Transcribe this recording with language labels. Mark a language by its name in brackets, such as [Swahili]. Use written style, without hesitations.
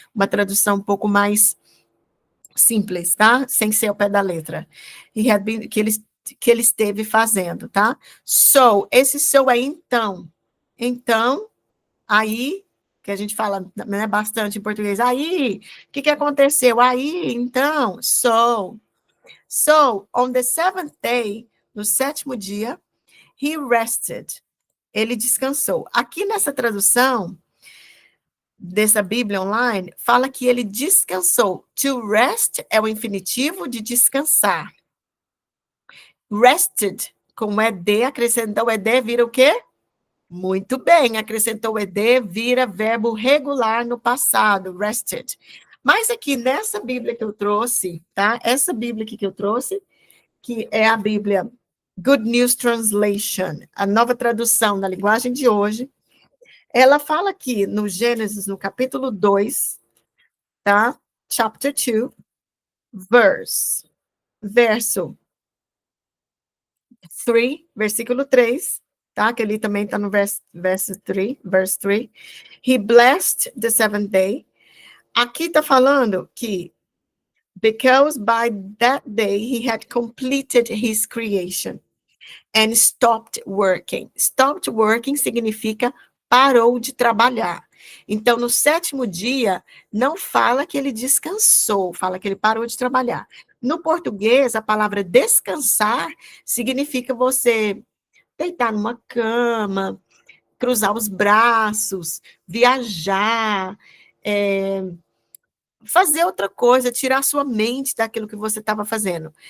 [Portuguese] Uma tradução um pouco mais simples, tá? Sem ser ao pé da letra. [English] He had been, [Portuguese] que ele esteve fazendo, tá? So, esse so é então. Então, aí, que a gente fala, né, bastante em português, aí, o que aconteceu? Aí, então, [English] So, on the seventh day, [Portuguese] no sétimo dia, [English] he rested. [Portuguese] Ele descansou. Aqui nessa tradução dessa Bíblia online, fala que ele descansou. To rest é o infinitivo de descansar. Rested, com ed, acrescentou ed, vira o quê? Muito bem, acrescentou ed, vira verbo regular no passado, rested. Mas aqui nessa Bíblia que eu trouxe, tá? Essa Bíblia aqui que eu trouxe, que é a Bíblia Good News Translation, a nova tradução na linguagem de hoje, ela fala aqui no Gênesis, no capítulo 2, tá? [English] Chapter 2, [Portuguese] verso 3, versículo 3, tá? Que ele também está no [English] verse 3, verse 3. He blessed the seventh day. [Portuguese] Aqui está falando que [English] because by that day he had completed his creation and stopped working. Stopped working [Portuguese] significa parou de trabalhar. Então, no sétimo dia, não fala que ele descansou, fala que ele parou de trabalhar. No português, a palavra descansar significa você deitar numa cama, cruzar os braços, viajar, fazer outra coisa, tirar sua mente daquilo que você estava fazendo.